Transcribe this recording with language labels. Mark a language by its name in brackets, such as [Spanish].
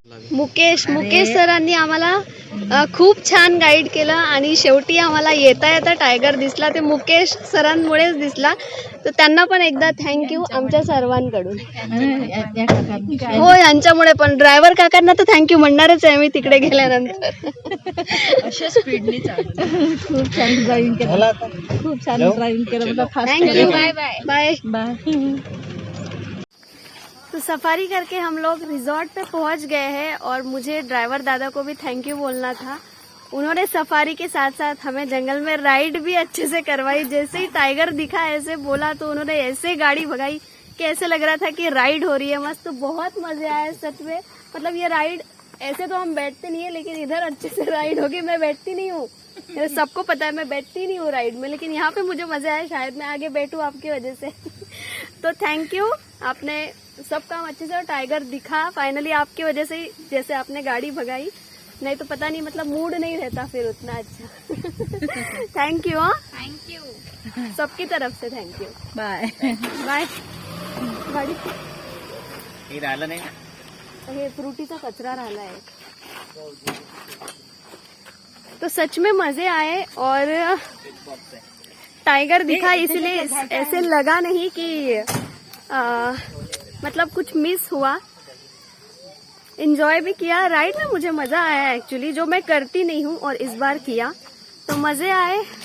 [Marathi] मुकेश सरांनी आम्हाला खूप छान गाईड केलं आणि शेवटी आम्हाला येता येता टायगर दिसला, ते मुकेश सरांमुळेच दिसला, तर त्यांना पण एकदा थँक्यू आमच्या सर्वांकडून. हो, यांच्यामुळे पण ड्रायव्हर काकांना तर थँक्यू म्हणणारच आहे मी तिकडे गेल्यानंतर. अशा स्पीडने खूप छान ड्रायव्हिंग केलं, खूप छान ड्रायव्हिंग केलं. [English] Thank you, bye bye. Bye. [Hindi] तो सफारी करके हम लोग रिजॉर्ट पे पहुंच गए हैं और मुझे ड्राइवर दादा को भी थैंक यू बोलना था. उन्होंने सफारी के साथ साथ हमें जंगल में राइड भी अच्छे से करवाई. जैसे ही टाइगर दिखा ऐसे बोला तो उन्होंने ऐसे गाड़ी भगाई कि ऐसे लग रहा था कि राइड हो रही है मस्त. बहुत मजे आए सच में. मतलब ये राइड ऐसे तो हम बैठते नहीं है, लेकिन इधर अच्छे से राइड होगी. मैं बैठती नहीं हूँ, सबको पता है मैं बैठती नहीं हूँ राइड में, लेकिन यहाँ पे मुझे मजा आया. शायद मैं आगे बैठूँ आपकी वजह से. तो थैंक यू, आपने सब काम अच्छे से, और टाइगर दिखा फाइनली आपकी वजह से ही, जैसे आपने गाड़ी भगाई, नहीं तो पता नहीं, मतलब मूड नहीं रहता फिर उतना अच्छा. [English] Thank you. Thank you. [Hindi] सबकी तरफ से थैंक यू. [English] Bye. Bye. गाडी [Marathi] हे राहिलं नाही ना, हे फ्रुटीचा कचरा राहिला है. [Hindi] तो सच में मजे आए और टाइगर दिखा, इसलिए ऐसे लगा नहीं कि मतलब कुछ मिस हुआ. एंजॉय भी किया राइड में, मुझे मजा आया एक्चुअली, जो मैं करती नहीं हूँ और इस बार किया तो मजे आए.